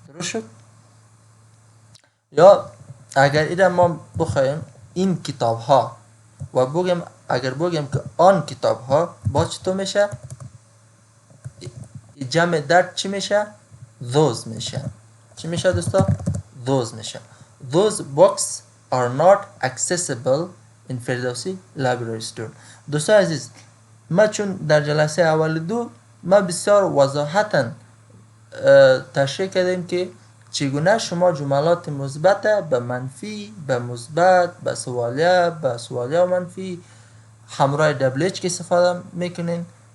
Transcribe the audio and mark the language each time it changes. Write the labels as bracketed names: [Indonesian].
[Persian] درست شد؟ یا اگر ایره ما بخوایم این کتاب ها و بگیم، اگر بگیم که آن کتاب ها، با چطور میشه؟ جمع در چی میشه؟ those میشه. چی میشه دوستا؟ those میشه. [English] those books are not accessible in Ferdowsi library store. [Persian] دوستا عزیز، ما چون در جلسه اول دو ما بسیار وضاحتاً تشریح کردیم که چگونه شما جملات مثبت به منفی، به مثبت، به سوالیه و منفی همراه دبل اچ که استفاده میکنین.